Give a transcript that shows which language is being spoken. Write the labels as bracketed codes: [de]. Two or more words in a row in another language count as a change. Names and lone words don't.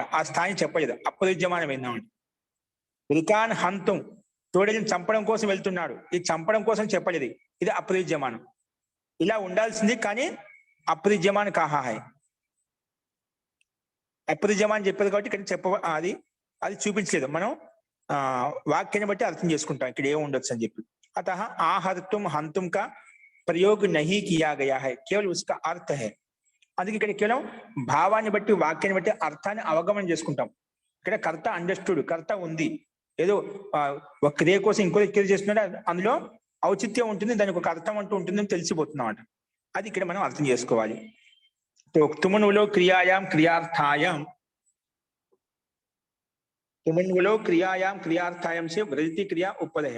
[te] ఆ స్థాని చెప్పలేదు, అపరిజ్యమానం ఏందన్నమాట. రికాన్ హంతుం తోడేళ్ళని చంపడం కోసం వెళ్తున్నాడు, ఇది చంపడం కోసం చెప్పలేదు, ఇది అపరిజ్యమానం. ఇలా ఉండాల్సింది కానీ అపరిజ్యమాన్ కాహాయ్. అపరిజ్యమాన్ చెప్పేది కాబట్టి ఇక్కడ అది చూపించలేదు. మనం వాక్యాన్ని బట్టి అర్థం చేసుకుంటాం ఇక్కడ ఏమి ఉండొచ్చు అని చెప్పి. [hi] अतः [sa] आहर्तुम हंतुम [hi] का प्रयोग नहीं किया गया है, केवल उसका अर्थ है. [te] అందుకే ఇక్కడ కేవలం భావాన్ని బట్టి వాక్యాన్ని బట్టి అర్థాన్ని అవగమనం చేసుకుంటాం. ఇక్కడ కర్త అండర్స్టూడ్, కర్త ఉంది, ఏదో ఒక క్రియ కోసం ఇంకో క్రియ చేస్తున్నాడు, అందులో ఔచిత్యం ఉంటుంది, దానికి ఒక అర్థం అంటూ ఉంటుందని తెలిసిపోతుంది అన్నమాట. అది ఇక్కడ మనం అర్థం చేసుకోవాలి. [sa] తుమనులో క్రియాయాం క్రియార్థాయాం, తుమనులో క్రియాయాం క్రియార్థాయం సే వ్రజతి క్రియా ఉపదయం.